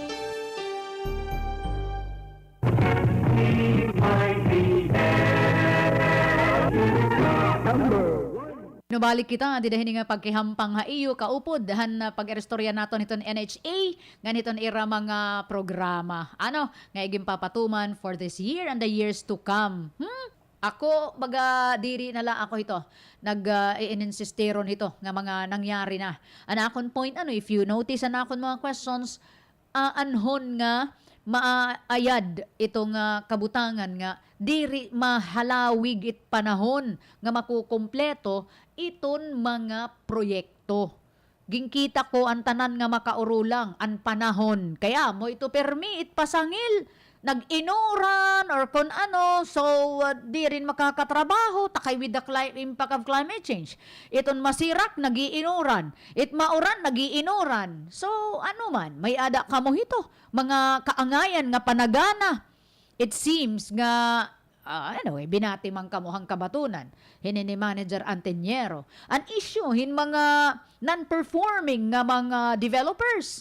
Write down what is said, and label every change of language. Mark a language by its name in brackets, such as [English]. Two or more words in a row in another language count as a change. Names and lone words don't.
[Waray] Nubalik kita, didahin nga pagkihampang ha iyo kaupod han pag-erestorya naton iton NHA ganiton ira mga programa. Ano, nga iging papatuman [English] for this year and the years to come. [Waray] Ako, baga diri nala ako ito, nag-ininsisteron ito nga mga nangyari na. Anakon point, [English] if you notice [Waray] anakon mga questions, anhon nga maayad itong kabutangan nga diri mahalawig it panahon nga makukumpleto iton mga proyekto. Gingkita ko ang tanan nga makaurulang ang panahon. Kaya mo ito permi it pasangil nag-inuran or kung ano, so di rin makakatrabaho, takay [English] with the impact of climate change. [Waray] Iton masirak, nagiinuran. It mauran, nagiinuran. So, ano man, may ada kamo hito, mga kaangayan nga panagana. [English] It seems [Waray] nga, anyway, binati man kamuhang kabatunan. Hini ni Manager Anteñero. An issue, mga non-performing nga mga developers.